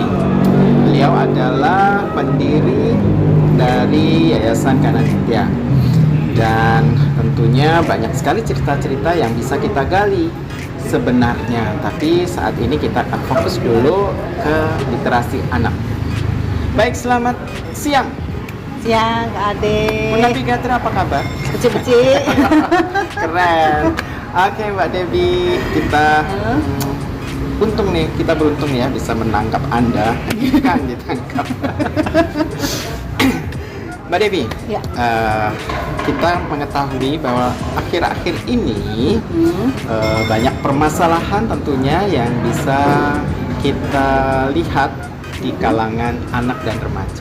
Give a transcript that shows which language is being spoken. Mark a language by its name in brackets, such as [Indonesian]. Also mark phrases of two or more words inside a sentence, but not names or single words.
[Indonesian] Beliau adalah pendiri dari Yayasan Gananitya, dan tentunya banyak sekali cerita-cerita yang bisa kita gali sebenarnya, tapi saat ini kita akan fokus dulu ke literasi anak. Baik, selamat siang. Siang, Kak Ade. [Balinese] Punapi Gatra, [Indonesian] apa kabar? [Balinese] Becik-becik. [Indonesian] Keren. Oke, Mbak Debbie, kita untung nih, kita beruntung ya bisa menangkap Anda. Kan ditangkap. Mbak Debbie, Ya. kita mengetahui bahwa akhir-akhir ini banyak permasalahan tentunya yang bisa kita lihat di kalangan anak dan remaja.